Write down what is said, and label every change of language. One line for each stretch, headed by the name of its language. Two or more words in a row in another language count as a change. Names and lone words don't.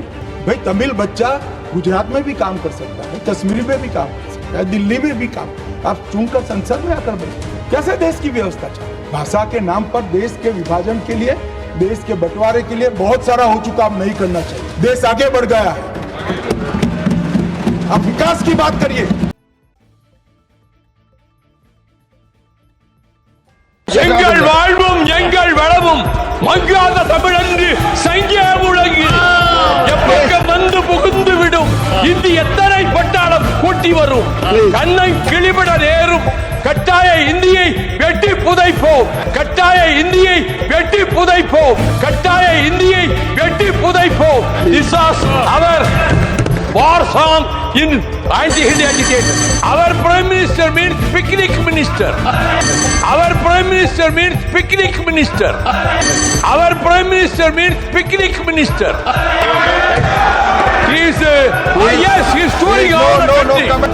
Hindi: भाई तमिल बच्चा गुजरात में भी काम कर सकता है, कश्मीर में भी काम कर सकता है, दिल्ली में भी काम, आप चुनकर संसद में आकर बैठे। कैसे देश की व्यवस्था चले? भाषा के नाम पर देश के विभाजन के लिए, देश के बंटवारे के लिए बहुत सारा हो चुका, अब नहीं करना चाहिए। देश आगे बढ़ गया है। अब विकास की बात करिए।
Tamil: எங்கள் வாழ்வும் எங்கள் வளமும் மங்காத தமிழன்று சங்கிய முழங்கி எப்பக்கம் வந்து புகுந்து விடும் இந்தி எத்தனை பட்டாளம் கூட்டி வரும் கண்ணை கிளிபட நேரும் கட்டாய இந்தியை வெட்டி புதைப்போம், கட்டாய இந்தியை வெட்டி புதைப்போம், கட்டாய இந்தியை வெட்டி புதைப்போம்.
English: This was our war song in anti-Hindi agitation. Our Prime Minister means picnic minister. Our Prime Minister means picnic minister. Our Prime Minister means picnic minister. He is, yes, he is touring all the country.